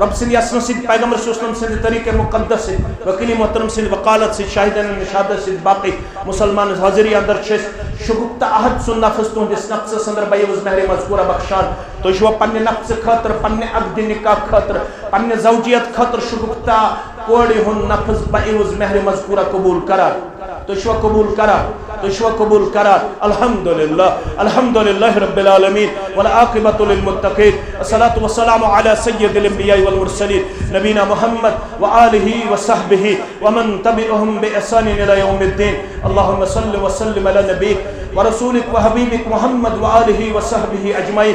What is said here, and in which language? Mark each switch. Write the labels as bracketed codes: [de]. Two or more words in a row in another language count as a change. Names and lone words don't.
[ks] رب سٕنٛدِ یژھنہٕ سۭتۍ پیغمبر [ar] صلی اللہ علیہ وسلم [ks] سٕنٛدِ طریقے مقدس سۭتۍ وکیل محترم سٕنٛدِ وکالت سۭتۍ شاہدن شہادت سۭتۍ باقٕے مسلمان حاضری اندر چھِ أسۍ شگفتہ احد سُنٛد نفذ تُہنٛدِس نفژس اندر بعوض مہر مذکورہ بخشان تُہۍ چھِوا پننہِ نفژٕ خٲطرٕ پننہِ عقدِ نکاح خٲطرٕ پننہِ زوجیت خٲطرٕ شگفتہ کورِ ہُنٛد نفذ بعوض مہر مذکورہ قبول کران تُہۍ چھِوا قبول کران تشوى قبول کران. [ar] الحمد لله رب العالمين والعاقبة للمتقين. الصلاة والسلام على سيد الانبياء والمرسلين نبينا محمد وآله وصحبه ومن تبعهم بإحسان إلى يوم الدين. اللهم صل وسلم على نبيك ورسولك وحبيبك محمد وآله وصحبه أجمعين.